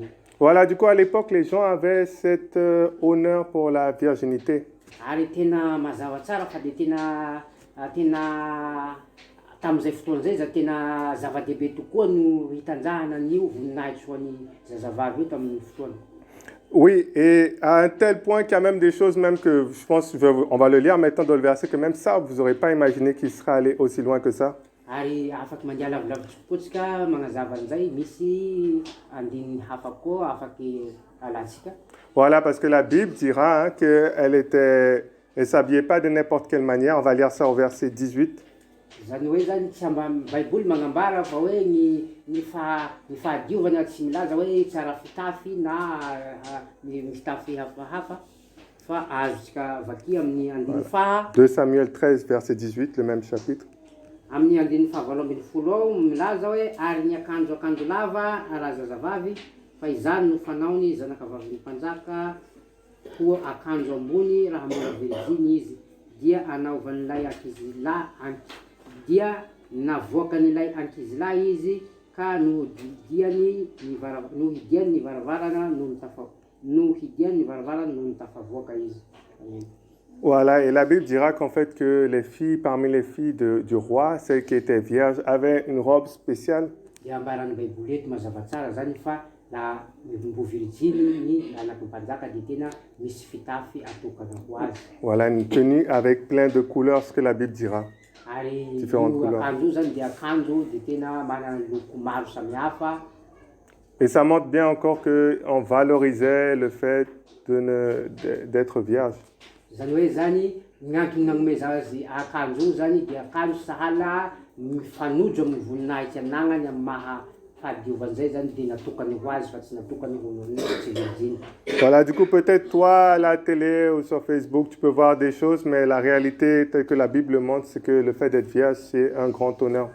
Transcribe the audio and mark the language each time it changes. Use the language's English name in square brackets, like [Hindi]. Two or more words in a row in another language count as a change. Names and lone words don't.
[French] Voilà, du coup, à l'époque, les gens avaient cet honneur pour la virginité. [Malagasy] Ary tena mazava tsara fa de tena tamin'izay fotoana zay tena zava-dehibe tokoa no hitanjahana an'io voninahitra ho an'ny zazavavy io tamin'ny fotoana. [French] Oui, et à un tel point qu'il y a même des choses même que je pense, on va le lire maintenant dans le verset, que même ça, vous n'aurez pas imaginé qu'il sera allé aussi loin que ça. [Malagasy] Ary afaky mandeha lavilavitra kokoa tsika magnazava an'izay misy andininy hafa koa afaky alantsika. [French] Voilà, parce que la Bible dira hein, qu'elle elle s'habillait pas de n'importe quelle manière. On va lire ça au verset 18. [Malagasy] Zany hoe zany tsy amba baiboly magnambara fa hoe ny fahadiovana tsy milaza hoe tsara fitafy na fitafy hafahafa fa azontsika vaky amin'ny andiny faha [French] 2 Samuel 13, verset 18, le même chapitre. [Malagasy] Amin'ny andiny fahavalo ambin'ny folo ao milaza hoe ary ny akanjo lava arazazavavy fa izany no fanaony zanakavavin'ny mpanjaka koa akanjo ambony raha mbola virginy izy dia anaovan'ilay ankizilahy dia navoakan'ilay ankizilahy izy ka nohidiany ny varavarana no tafavoaka izy. Amen. [French] Voilà, et la Bible dira qu'en fait que les filles, parmi les filles du roi, celles qui étaient vierges, avaient une robe spéciale. [Malagasy] Dia ambaran'ny baiboly eto mazava tsara zany fa la mbo virginy ny anaky mpanjaka de tena misy fitafy atokana ho azy. [French] Voilà, une tenue avec plein de couleurs, ce que la Bible dira. [Malagasy] Ary [French] Différentes couleurs. [Malagasy] akanjo io zany dia akanjo de tena manana loko maro samihafa. [French] Et ça montre bien encore qu'on valorisait le fait d'être vierge. [Malagasy] Zany hoe zany gn'antony nagnomeza azy akanjo io zany dia akanjo sahala mifanojo amin'ny voninahitra anagnany amin'ny maha fahadiovan'izay zany de natokany ho azy fa tsy natokany ho tsy virginy. [French] Voilà, du coup, peut-être toi, à la télé ou sur Facebook, tu peux voir des choses, mais la réalité, telle que la Bible montre, c'est que le fait d'être vierge, c'est un grand honneur.